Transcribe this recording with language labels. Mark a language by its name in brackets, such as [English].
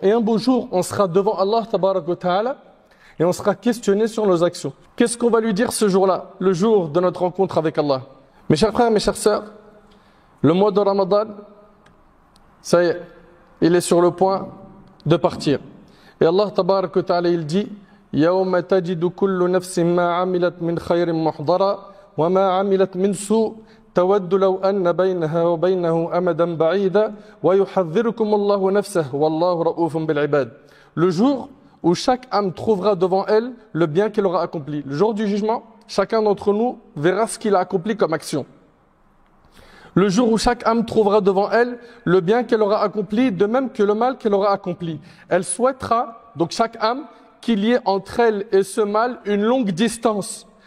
[French] Et un beau jour, on sera devant Allah tabarak wa ta'ala et on sera questionné sur nos actions. Qu'est-ce qu'on va lui dire ce jour-là, le jour de notre rencontre avec Allah? Mes chers frères, mes chères sœurs, le mois de Ramadan, ça y est, il est sur le point de partir. Et Allah tabarak wa ta'ala, il dit [Arabic] يوم تجد كل نفس ما عملت من خير محضرا وما عملت من سوء تود لو أن بينها وبينه أمدا بعيدا ويحذركم الله نفسه والله رؤوف بالعباد. [French] Le jour où chaque âme trouvera devant elle le bien qu'elle aura accompli. Le jour du jugement, chacun d'entre nous verra ce qu'il a accompli comme action. Le jour où chaque âme trouvera devant elle le bien qu'elle aura accompli, de même que le mal qu'elle aura accompli. Elle souhaitera, donc chaque âme, qu'il y ait entre elle et ce mal une longue distance.